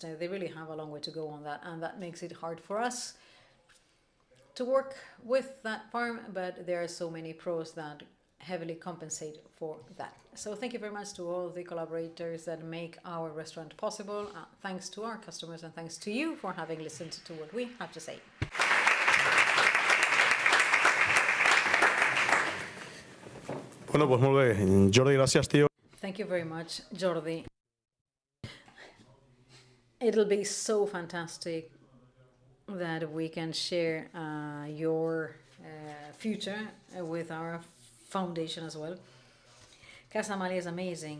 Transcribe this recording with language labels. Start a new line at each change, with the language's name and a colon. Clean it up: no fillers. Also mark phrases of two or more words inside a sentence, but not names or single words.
English: They really have a long way to go on that, and that makes it hard for us to work with that farm, but there are so many pros that heavily compensate for that. So thank you very much to all the collaborators that make our restaurant possible. Thanks to our customers, and thanks to you for having listened to what we have to say.
Spanish: Bueno, pues
Catalan: molt bé. Jordi, gràcies, tío.
English: Thank you very much, Jordi. It'll be so fantastic that we can share your future with our foundation as well. Casa Amalia is amazing.